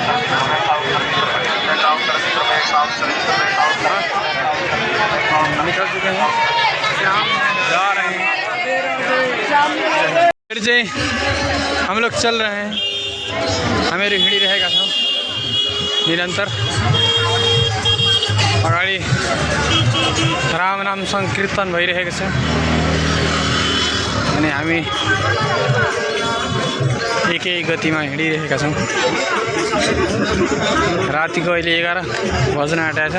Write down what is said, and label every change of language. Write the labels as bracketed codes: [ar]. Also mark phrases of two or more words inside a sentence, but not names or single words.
[hi] निकल चुके हैं, जा रहे हैं। फिर से हम लोग चल रहे हैं। हमें हिँडी रहेगा सब निरंतर। [ne] अगाडि राम नाम संकीर्तन भइरहेको छ अनि हामी एकै गतिमा हिँडिरहेका छौँ। रातिको अहिले 11 बज्न आँटेको छ।